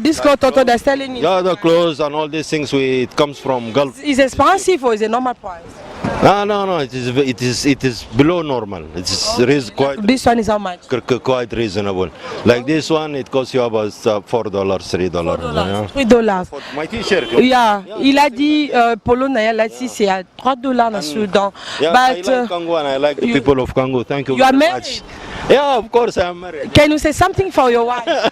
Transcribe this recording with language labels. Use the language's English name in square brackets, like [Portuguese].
[English] This clothes also they're selling. Yeah, the clothes and all these things. It comes from Gulf. Is it expensive or is it normal price? No. It is below normal. It's quite. This one is how much? Quite reasonable. Like this one, it costs you about $4, $3. $3. For my T-shirt. [French] Yeah, il a dit Polo Naya là ici c'est à $3 dans Sudan. [English] Yeah, But I like Congo and I like the people of Congo. Thank you. You are very married? much. Yeah, of course I'm married. Can you say something for your wife?